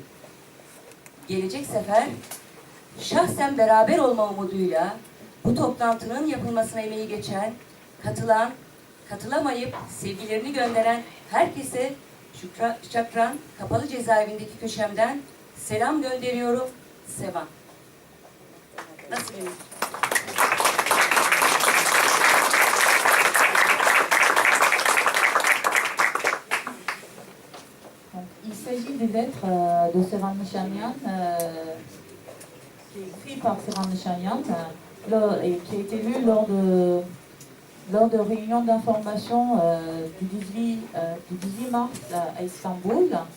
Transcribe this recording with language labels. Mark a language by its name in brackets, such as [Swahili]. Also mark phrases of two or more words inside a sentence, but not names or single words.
[Turkish] Gelecek sefer şahsen beraber olma umuduyla bu toplantının yapılmasına emeği geçen, katılan, katılamayıp sevgilerini gönderen herkese Şükran Kapalı Cezaevindeki köşemden selam gönderiyorum. Sevan. Nasıl benim? [French] Il s'agit des lettres de Sevan Nishanian, qui est écrit par Sevan Nishanian, et qui a été lu lors de réunions d'information du 18 mars à Istanbul,